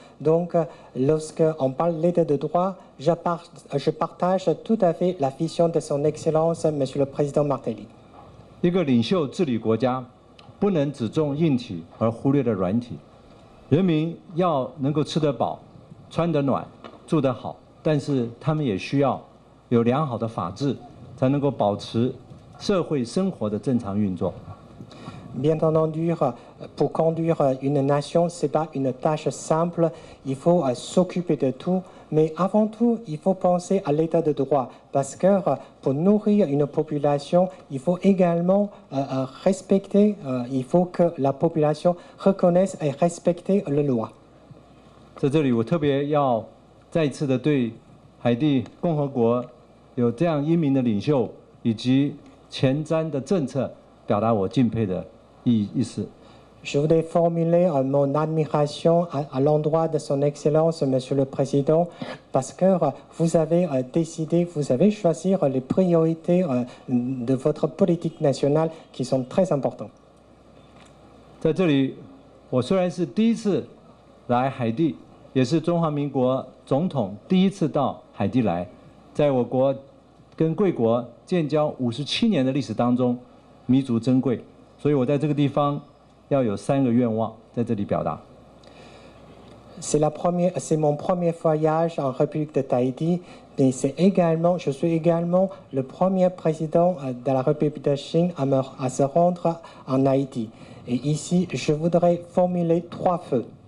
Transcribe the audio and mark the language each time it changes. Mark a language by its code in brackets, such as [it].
[fr] Donc, lorsqu'on parle d'état de droit, je partage tout à fait la vision de son Excellence, Monsieur le Président Martelly. [zh] 一个领袖治理国家，不能只重硬体而忽略了软体。人民要能够吃得饱、穿得暖、住得好，但是他们也需要有良好的法治，才能够保持社会生活的正常运作。 [fr] Bien entendu, pour conduire une nation, ce n'est pas une tâche simple. Il faut s'occuper de tout. Mais avant tout, il faut penser à l'état de droit. Parce que pour nourrir une population, il faut également respecter, il faut que la population reconnaisse et respecte les lois. [zh] 在这里，我特别要再一次的对海地共和国有这样英明的领袖以及前瞻的政策，表达我敬佩的意思。 [fr] Je voudrais formuler mon admiration à l'endroit de son Excellence, Monsieur le Président, parce que vous avez décidé, vous avez choisi les priorités de votre politique nationale qui sont très importantes. [zh] 在这里，我虽然是第一次来海地，也是中华民国总统第一次到海地来，在我国跟贵国建交57年的历史当中，弥足珍贵。所以我在这个地方要有3个愿望在这里表达。 [fr] C'est mon premier voyage en République de Tahiti, mais je suis également le premier président de la République de Chine à se rendre en Haïti. Et ici, je voudrais formuler 3 vœux.